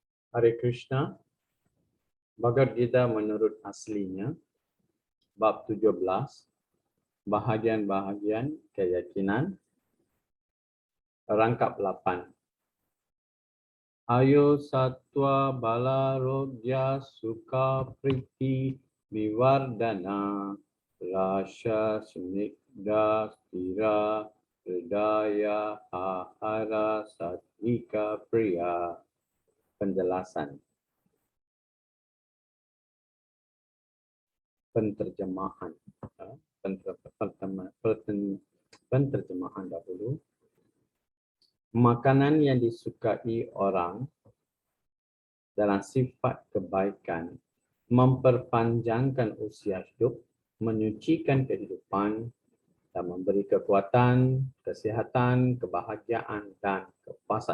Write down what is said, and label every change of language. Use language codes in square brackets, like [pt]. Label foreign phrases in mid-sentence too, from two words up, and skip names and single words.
[ms] Hare Krishna, Bhagavad Gita menurut aslinya, bab 17, bahagian-bahagian keyakinan, rangkap 8. [sa] आयुः सत्त्व बल आरोग्य सुख प्रीति विवर्धनाः रस्याः स्निग्धाः स्थिराः हृद्याः आहाराः सात्त्विक प्रियाः. [ms] Penjelasan. Penterjemahan. Penterjemahan dahulu. Makanan yang disukai orang dalam sifat kebaikan memperpanjangkan usia hidup, menyucikan kehidupan, dan memberi kekuatan, kesihatan, kebahagiaan, dan kepuasan.